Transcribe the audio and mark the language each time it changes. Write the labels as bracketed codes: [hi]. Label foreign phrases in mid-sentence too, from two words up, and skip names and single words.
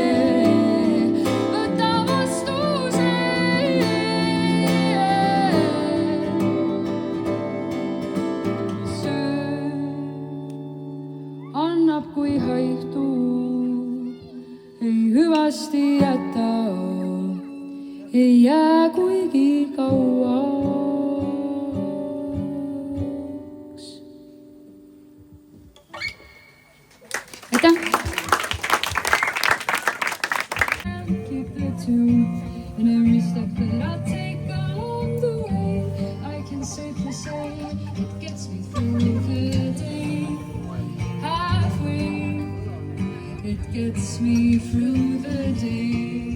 [et] Kui haihtu ei hüvasti jäta, ei jää kuigi kauaks. Aitäh! [en] Keep the tune in every step that I take along the way. I can safely say it gets me through the day. It gets me through the day.